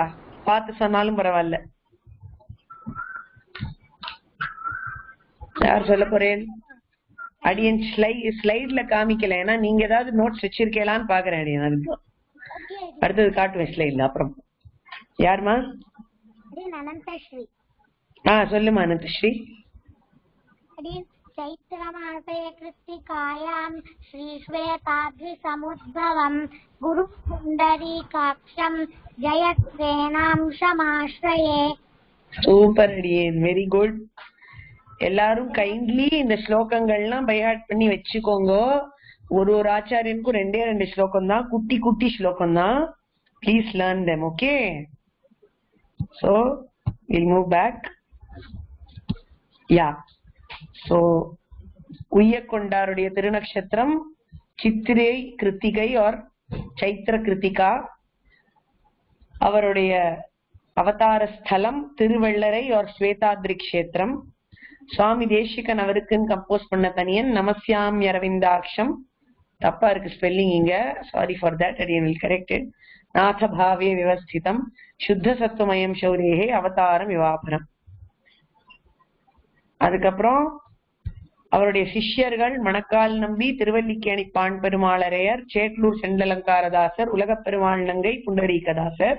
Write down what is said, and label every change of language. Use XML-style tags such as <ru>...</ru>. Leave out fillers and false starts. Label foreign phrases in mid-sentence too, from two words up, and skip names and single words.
<ta>பார்த்து சொன்னாலும் பரவாயில்ல. யார் சொல்ல போறேன்? அடியன் ஸ்லைட்ல காமிக்கல, ஏன்னா நீங்க ஏதாவது நோட்ஸ் வச்சிருக்கலான்னு பாக்குறேன் அடியன். அதுக்கு அடுத்தது காட்டுவேன் ஸ்லைட்ல. அப்புறம் யாருமா? அனந்தஸ்ரீ. சொல்லுமா அனந்தஸ்ரீ.</ta> <sa>चैत्रमासे कृत्तिकायां श्रीश्वेताद्रिसमुद्भवं गुरुपुण्डरीकाक्षं जयसेनांशमाश्रये.</sa> <ta>சூப்பர் அடியேன்,</ta> <en>very good.</en> <ta>எல்லாரும் கைண்ட்லி இந்த ஸ்லோகங்கள்லாம்</ta> <en>by heart</en> <ta>பண்ணி வச்சுக்கோங்க. ஒரு ஆச்சாரியனுக்கும் 2 ஸ்லோகம் தான், குட்டி குட்டி ஸ்லோகம் தான்.</ta> <en>please learn them. ஓகே, so we'll move back. yeah, so</en> <ta>உய்யக்கொண்டாருடைய திருநக்ஷத்திரம் சித்திரை கிருத்திகை or சைத்திர கிருத்திகா. அவருடைய அவதார ஸ்தலம் திருவள்ளரை or ஸ்வேதாத்ரி கஷேத்திரம். சுவாமி தேசிகன் அவருக்குன்னு கம்போஸ் பண்ண தனியன் நமஸ்யாம் அரவிந்தாக்ஷம். தப்பா இருக்கு ஸ்பெல்லிங் இங்க,</ta> <en>sorry for that. I will correct it.</en> <sa>नाथ भावे विवस्थितम् शुद्ध सत्त्वमयं शौरेः अवतारं विवापरम्.</sa> <ta>அதுக்கப்புறம் அவருடைய சிஷ்யர்கள் மணக்கால் நம்பி, திருவல்லிக்கேணி பான் பெருமாளரையர், சேட்லூர் செண்டலங்காரதாசர், உலக பெருமாள் நங்கை, புண்டரீகதாசர்.</ta>